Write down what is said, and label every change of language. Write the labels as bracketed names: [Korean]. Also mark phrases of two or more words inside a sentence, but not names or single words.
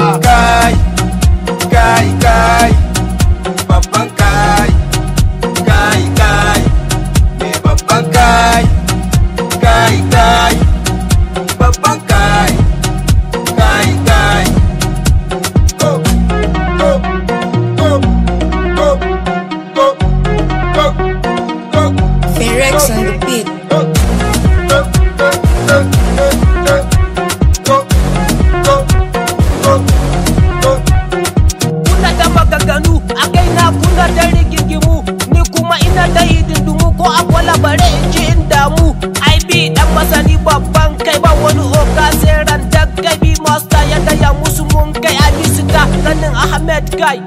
[Hausa] Kai, kai, kai, babban kai, kai, kai, mai babban kai, kai, kai. Babban kai, kai, kai. [English] Go, go, go, go, go, go, go, Finrex go. on the beat. Go, go, go, go, go, go, go, go, go. [Hausa] Kuna ta maganganu, a kaina kuna ta rigingimu, ni kuma ina ta hidindimu, ko a kwala bare in ji in damu. I B dan masani babban kai, ba wani oga sai ran da kai. Bi Master ya gaya musu mun kai. I B Star, ranin Ahmed kai.